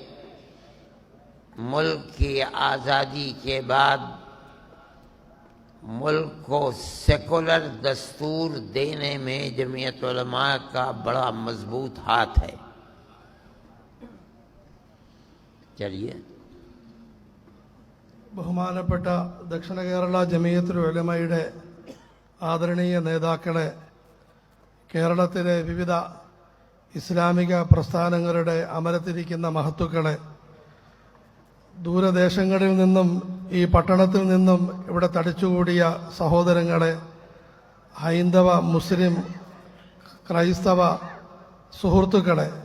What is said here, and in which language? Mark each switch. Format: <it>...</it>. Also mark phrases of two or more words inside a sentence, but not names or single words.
<ur>ملک کی آزادی کے بعد ملک کو سیکولر دستور دینے میں جمعیت علماء کا بڑا مضبوط ہاتھ ہے۔ چلیے،</ur> <ml>ബഹുമാനപ്പെട്ട ദക്ഷിണ കേരള ജമിയത്തുൽ ഉലമയുടെ ആദരണീയ നേതാക്കളെ, കേരളത്തിലെ വിവിധ ഇസ്ലാമിക പ്രസ്ഥാനങ്ങളുടെ അമരത്തിരിക്കുന്ന മഹത്തുക്കളെ, ദൂരദേശങ്ങളിൽ നിന്നും ഈ പട്ടണത്തിൽ നിന്നും ഇവിടെ തടിച്ചുകൂടിയ സഹോദരങ്ങളെ, ഹൈന്ദവ മുസ്ലിം ക്രൈസ്തവ സുഹൃത്തുക്കളെ,</ml>